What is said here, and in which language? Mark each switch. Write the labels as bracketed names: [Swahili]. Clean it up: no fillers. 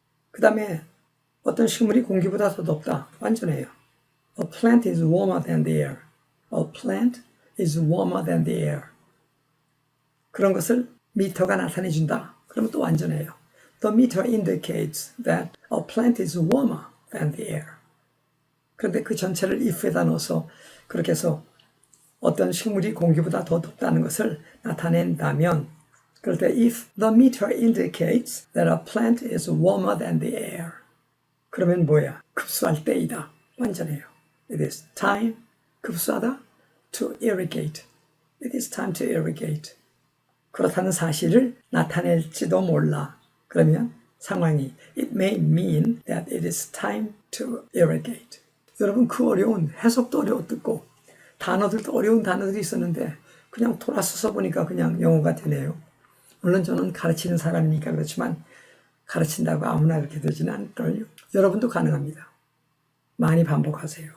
[Korean] 그 다음에 어떤 식물이 공기보다 더 덥다. 완전해요. [English] A plant is warmer than the air. A plant is warmer than the air. [Korean] 그런 것을 미터가 나타내준다. 그러면 또 완전해요. [English] The meter indicates that a plant is warmer than the air. [Korean] 그런데 그 전체를 if에다 넣어서 그렇게 해서 어떤 식물이 공기보다 더 덥다는 것을 나타낸다면 그럴 때 [English] if the meter indicates that a plant is warmer than the air [Korean] 그러면 뭐야? 급수할 때이다. 완전해요. [English] It is time, [Korean] 급수하다, [English] to irrigate. It is time to irrigate. [Korean] 그렇다는 사실을 나타낼지도 몰라. 그러면 상황이 [English] It may mean that it is time to irrigate. [Korean] 여러분 그 어려운 해석도 어려웠고 단어들도 어려운 단어들이 있었는데 그냥 돌아서 써보니까 그냥 영어가 되네요. 물론 저는 가르치는 사람이니까 그렇지만 가르친다고 아무나 그렇게 되지는 않을걸요. 여러분도 가능합니다. 많이 반복하세요.